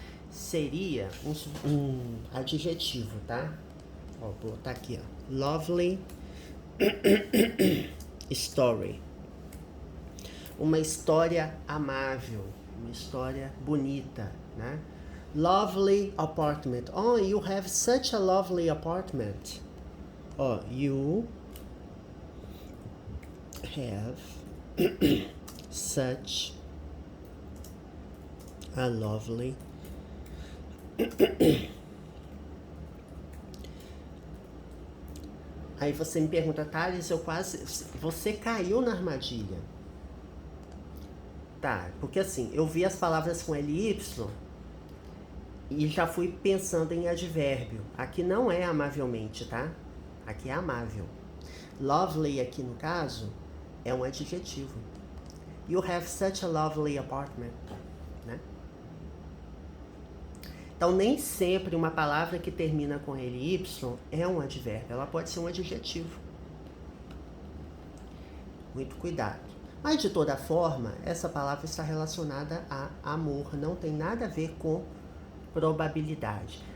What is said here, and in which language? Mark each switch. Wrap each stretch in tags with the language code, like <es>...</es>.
<pt>Seria um adjetivo, tá? Ó, vou botar aqui, ó.</pt> <en>Lovely story.</en> <pt>Uma história amável, uma história bonita, né?</pt> <en>Lovely apartment. Oh, you have such a lovely apartment. Oh, you have such a lovely</en> <pt>Aí você me pergunta, Thales, você caiu na armadilha. Tá, porque assim, eu vi as palavras com LY e já fui pensando em advérbio. Aqui não é amavelmente, tá? Aqui é amável. Lovely aqui no caso é um adjetivo.</pt> <en>You have such a lovely apartment, né?</en> <pt>Então nem sempre uma palavra que termina com LY é um advérbio, ela pode ser um adjetivo. Muito cuidado. Mas de toda forma, essa palavra está relacionada a amor, não tem nada a ver com probabilidade.</pt>